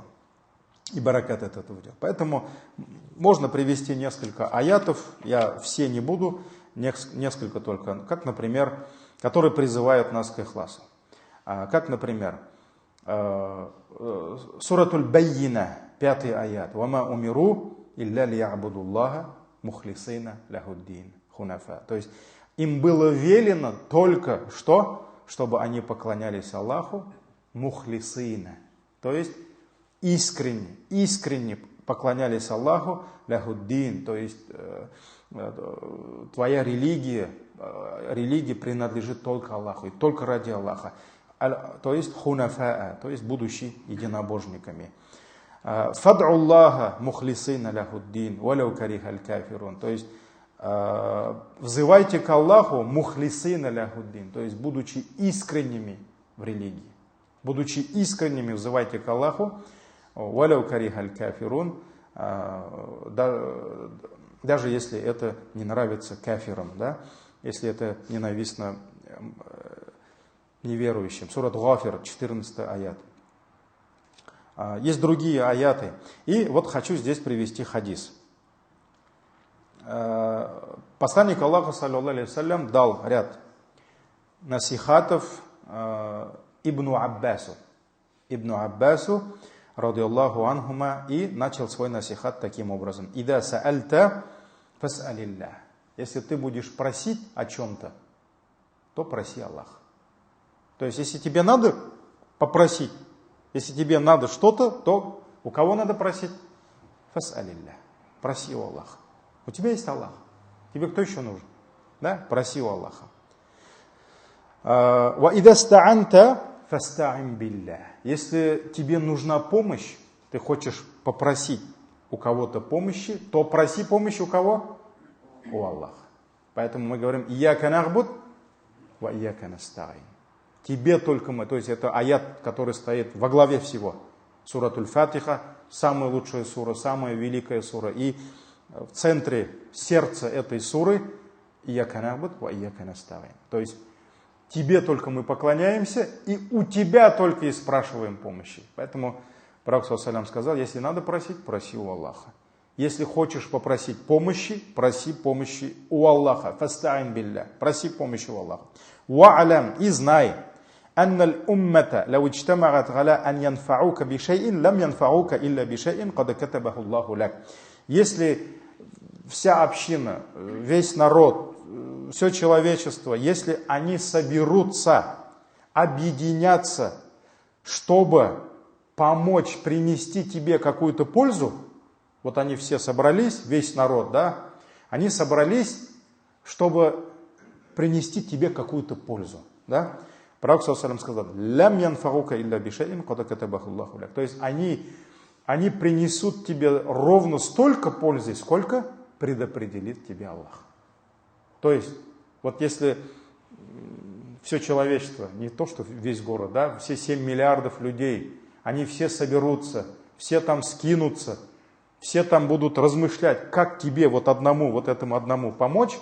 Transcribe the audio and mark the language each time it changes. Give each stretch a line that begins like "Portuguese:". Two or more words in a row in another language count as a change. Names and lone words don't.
Russian: И баракат от этого дела. Поэтому можно привести несколько аятов, я все не буду, несколько только, как, например, которые призывают нас к ихласу. Как, например, суратуль Баййина, 5 аят.
Arabic: «وما أمروا إلا ليعبدوا الله مخلصين له الدين حنفاء».
Russian: То есть им было велено только что, чтобы они поклонялись Аллаху мухлисина. То есть искренне поклонялись Аллаху ляхуддин. То есть твоя религия принадлежит только Аллаху и только ради Аллаха. То есть хунафаа, то есть будучи единобожниками.
Arabic: فادعوا الله مخلصين له الدين ولو كره الكافرون.
Russian: То есть взывайте к Аллаху
Arabic: مخلصين له الدين,
Russian: то есть будучи искренними в религии. Будучи искренними, взывайте к Аллаху,
Arabic: ولو كره الكافرون,
Russian: даже если это не нравится кафирам, да? Если это ненавистно неверующим. Сурат Гафир, 14 аят. Есть другие аяты. И вот хочу здесь привести хадис. Посланник Аллаха,
Arabic: صلى الله عليه وسلم,
Russian: дал ряд насихатов Ибну Аббасу,
Arabic: رضي الله عنهما,
Russian: и начал свой насихат таким образом.
Arabic: «إذا سألت فاسأل الله».
Russian: Если ты будешь просить о чем-то, то проси Аллаха. То есть, если тебе надо попросить, если тебе надо что-то, то у кого надо просить? Фас'алиллах. Проси у Аллаха. У тебя есть Аллах. Тебе кто еще нужен? Да? Проси у Аллаха.
Arabic: «وإذا استعنت فاستعن بالله.
Russian: Если тебе нужна помощь, ты хочешь попросить у кого-то помощи, то проси помощи у кого? У Аллаха. Поэтому мы говорим
Arabic: «إياك نعبد وإياك نستعين».
Russian: Тебе только мы. То есть это аят, который стоит во главе всего. Суратуль Фатиха, самая лучшая сура, самая великая сура. И в центре сердца этой суры
Arabic: «إياك نعبد وإياك نستعين».
Russian: То есть тебе только мы поклоняемся, и у тебя только и спрашиваем помощи. Поэтому Пророк ﷺ сказал, если надо просить, проси у Аллаха. Если хочешь попросить помощи, проси помощи у Аллаха.
Arabic: فاستعن بالله.
Russian: Проси помощи у Аллаха. Ва'алям, и знай,
Arabic: أن الأمة لو اجتمعت على أن ينفعوك بشيء لم ينفعوك إلا بشيء قد كتبه الله لك.
Russian: Если вся община, весь народ, все человечество, если они соберутся, объединятся, чтобы помочь принести тебе какую-то пользу, вот они все собрались, весь народ, да, они собрались, чтобы принести тебе какую-то пользу, да. Пророк ﷺ сказал,
Arabic: «لم ينفعوك إلا بشيء قد كتبه الله لك».
Russian: То есть они принесут тебе ровно столько пользы, сколько предопределит тебе Аллах. То есть, вот если все человечество, не то что весь город, да, все 7 миллиардов людей, они все соберутся, все там скинутся, все там будут размышлять, как тебе вот этому одному помочь.